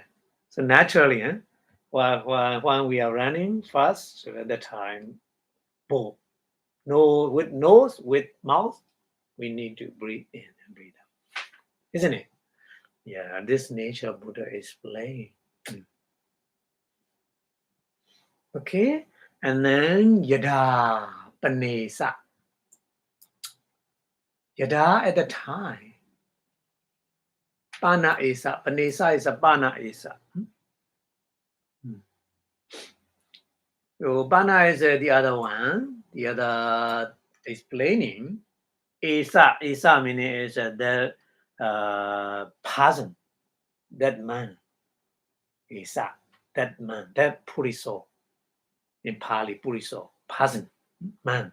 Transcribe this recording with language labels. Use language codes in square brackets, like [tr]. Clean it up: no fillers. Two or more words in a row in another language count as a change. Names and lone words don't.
[en] So naturally, while we are running fast, so at the time, both with nose, with mouth, we need to breathe in and breathe out, isn't it? Yeah, this nature Buddha explained. Okay, and then [pi] yada panesa. [en] Yada at the time. [pi] Pana esa. Panesa [en] is a [pi] pana esa. [en] So pana is the other one. The other explaining. Esa meaning is the person, that man. Esa, that man, that puriso. In Pali, puriso, person, man.